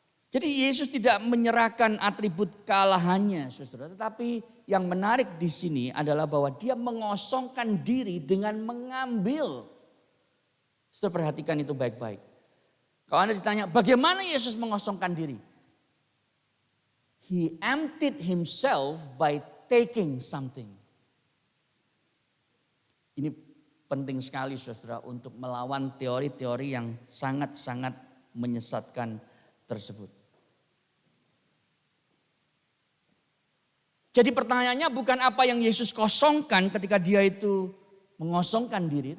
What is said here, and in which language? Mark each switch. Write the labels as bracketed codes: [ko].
[id] Jadi Yesus tidak menyerahkan atribut kealahannya, saudara. Tetapi yang menarik di sini adalah bahwa dia mengosongkan diri dengan mengambil. Saudara, perhatikan itu baik-baik. Kalau Anda ditanya bagaimana Yesus mengosongkan diri? [en] He emptied himself by taking something. [id] Ini penting sekali saudara untuk melawan teori-teori yang sangat-sangat menyesatkan tersebut. Jadi pertanyaannya bukan apa yang Yesus kosongkan ketika dia itu mengosongkan diri.